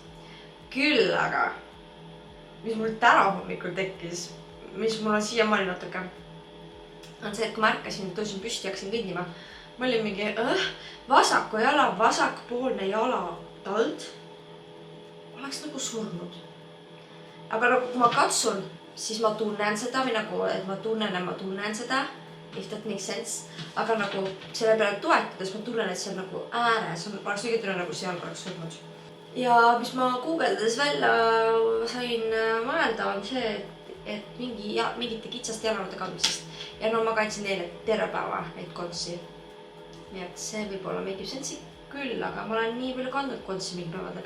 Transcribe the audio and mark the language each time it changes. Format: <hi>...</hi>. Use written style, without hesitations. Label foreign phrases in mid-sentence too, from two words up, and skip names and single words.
<et>Küll aga, mis mul täna hommikul tekkis, mis mul on siiamaani natuke, on see, et kui ma ärkasin, tõusin püsti ja hakkasin kõndima, ma olin mingi vasaku jala, vasakpoolne jala tald oleks nagu surnud. Aga nagu kui ma katsun, siis ma tunnen seda või nagu, et ma tunnen seda,</et> <en>if that makes sense.</en> <et>Aga nagu selle peale toetades ma tunnen, et see on nagu ääres, oleks õige tunne nagu see jalg oleks surnud. Ja mis ma guugeldades välja sain mõelda, on see, et mingite kitsaste jalanõude kandmisest. Ja no ma kandsin neile terve päeva neid kontsi. Nii et see võib-olla</et> <en>make sense'i</en> <et>küll, aga ma olen nii palju kandnud kontsi mingi päevad läbi.</et>